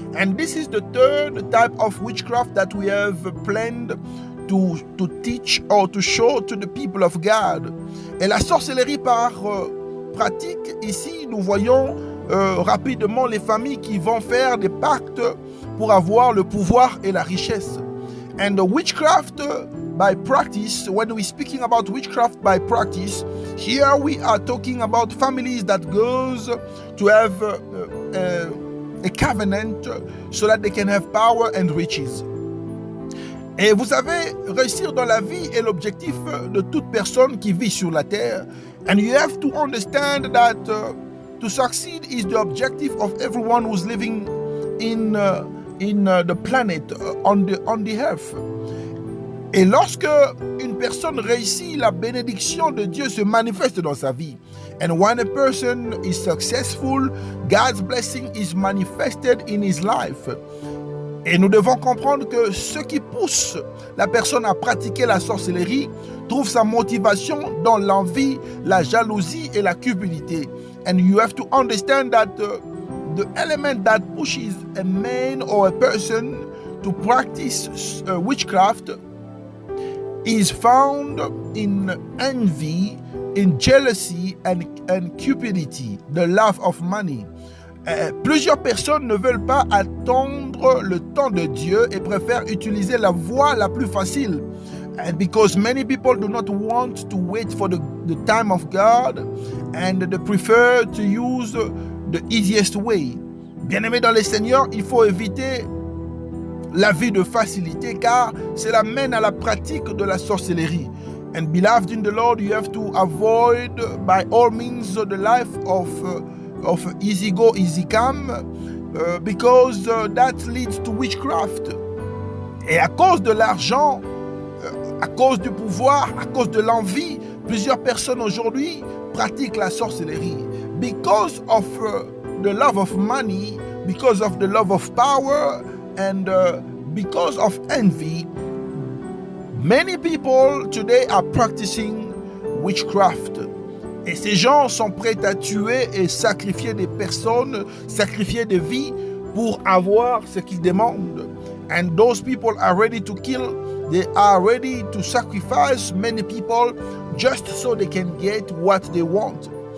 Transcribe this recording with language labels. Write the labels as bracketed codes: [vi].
[en] And this is the third type of witchcraft that we have planned to teach or to show to the people of God. [fr] Et la sorcellerie par pratique, ici nous voyons rapidement les familles qui vont faire des pactes pour avoir le pouvoir et la richesse. [en] And the witchcraft by practice, when we're speaking about witchcraft by practice, here we are talking about families that goes to have a covenant so that they can have power and riches. [fr] Et vous savez, réussir dans la vie est l'objectif de toute personne qui vit sur la terre. [en] And you have to understand that to succeed is the objective of everyone who's living in the planet, on the earth. [fr] Et lorsque une personne réussit, la bénédiction de Dieu se manifeste dans sa vie. [en] And when a person is successful, God's blessing is manifested in his life. [fr] Et nous devons comprendre que ce qui pousse la personne à pratiquer la sorcellerie, trouve sa motivation dans l'envie, la jalousie et la cupidité. [en] And you have to understand that the element that pushes a man or a person to practice witchcraft is found in envy, in jealousy and cupidity, the love of money. [fr] Plusieurs personnes ne veulent pas attendre le temps de Dieu et préfèrent utiliser la voie la plus facile. [en] And because many people do not want to wait for the time of God, and they prefer to use the easiest way. [fr] Bien-aimés dans le Seigneur, il faut éviter la vie de facilité car cela mène à la pratique de la sorcellerie. [en] And beloved in the Lord, you have to avoid by all means the life of easy go, easy come, because that leads to witchcraft. [fr] Et à cause de l'argent, à cause du pouvoir, à cause de l'envie, plusieurs personnes aujourd'hui pratiquent la sorcellerie. [en] Because of the love of money, because of the love of power, and because of envy, many people today are practicing witchcraft. [fr] Et ces gens sont prêts à tuer et sacrifier des personnes, sacrifier des vies pour avoir ce qu'ils demandent. [en] And those people are ready to kill, they are ready to sacrifice many people just so they can get what they want.